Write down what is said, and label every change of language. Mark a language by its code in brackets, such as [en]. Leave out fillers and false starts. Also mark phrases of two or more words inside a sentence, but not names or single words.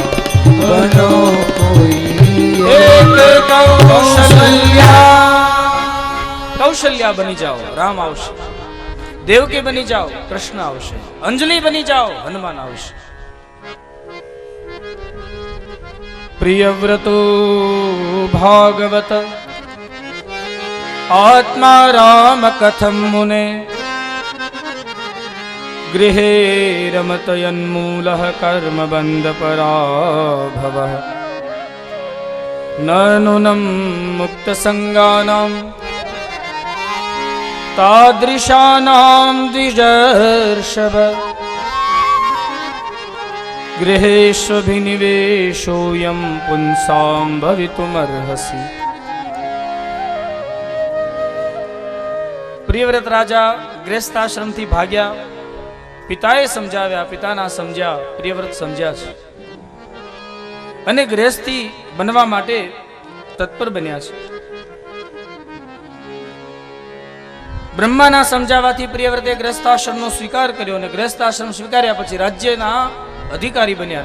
[gu] બનો કોઈ એક કૌશલ્યા. કૌશલ્યા બની જાઓ, રામ આવશે. દેવકી બની જાઓ, કૃષ્ણ આવશે. અંજલિ બની જાઓ, હનુમાન આવશે. [sa] प्रियव्रतो भागवत आत्मा राम कथम मुने गृहे रमतयन्मूलः कर्म बंध पराभवः नूनं मुक्त संगानां तादृशानां द्विजर्षभ गृहेष्वभिनिवेशोऽयं पुंसां भवितुमर्हसि। [gu] પ્રિયવ્રત રાજા ગૃહસ્થાશ્રમથી ભાગ્યા. પિતાએ સમજાવ્યા, પિતાના સમજ્યા, પ્રિયવ્રત સમજ્યા છે અને ગૃહસ્થી બનવા માટે તત્પર બન્યા છે. બ્રહ્માના સમજાવવાથી પ્રિયવ્રતે ગૃહસ્થાશ્રમનો સ્વીકાર કર્યો અને ગૃહસ્થાશ્રમ સ્વીકાર્યા પછી રાજ્યના અધિકારી બન્યા.